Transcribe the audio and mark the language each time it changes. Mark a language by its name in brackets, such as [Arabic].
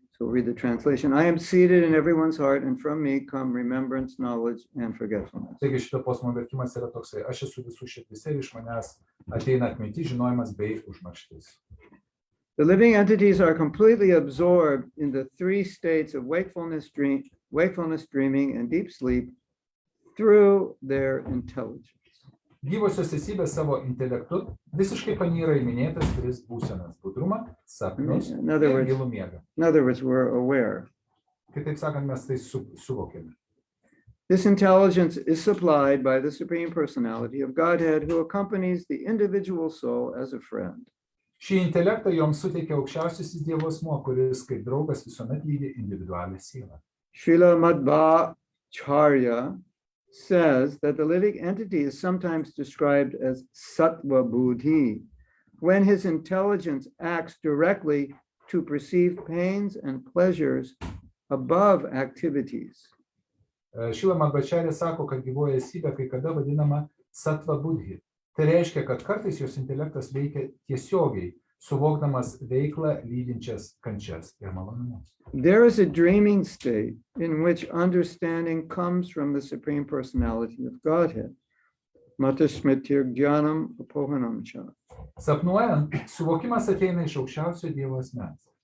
[English] So read the translation. I am seated in everyone's heart, and from me come remembrance, knowledge, and forgetfulness. [Lithuanian] Taigi šito posmo vertimas yra toksai, aš esu visų širdise ir iš manęs ateina atmintis, žinojimas bei užmarštis. [English] The living entities are completely absorbed in the three states of wakefulness, dreaming, and deep sleep through their intelligence. [Lithuanian] Gyvosios esybės savo intelektu visiškai panyra į minėtas tris būsenas: budrumą, sapnus [English] In other [Lithuanian] ir [English] words- [Lithuanian] gilų miegą. [English] In other words, we're aware. [Lithuanian] Kitaip sakant, mes tai suvokėme. [English] This intelligence is supplied by the Supreme Personality of Godhead, who accompanies the individual soul as a friend. [Lithuanian] Šį intelektą joms suteikia aukščiausiasis Dievo asmuo, kuris kaip draugas visuomet lydi individualią sielą. [English] Srila Madhvacharya says that the living entity is sometimes described as sattva buddhi, when his intelligence acts directly to perceive pains and pleasures above activities. [Lithuanian] Šila Madhvacharya sako, kad gyvoji esybė kai kada vadinama sattva buddhi. Tai reiškia, kad kartais jos intelektas veikia tiesiogiai, suvokdamas veiklą lydinčias kančias ir malonumus. [English] There is a dreaming state in which understanding comes from the Supreme Personality of Godhead. [Sanskrit] Mata smritir jnanam apohanam cha. [Lithuanian] Sapnuojant, suvokimas ateina iš aukščiausio Dievo asmens.